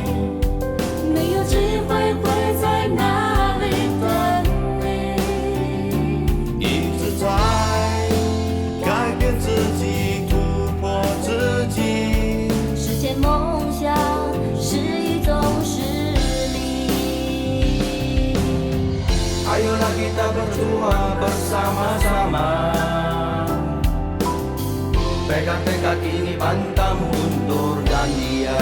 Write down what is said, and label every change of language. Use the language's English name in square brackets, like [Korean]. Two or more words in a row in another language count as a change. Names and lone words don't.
[Chinese] 没有机会会在哪里等你？一直在改变自己，突破自己。实现梦想是一种实力。 [Indonesian] Ayolah kita berjuang bersama-sama. Pegang tekad ini, pantang mundur dan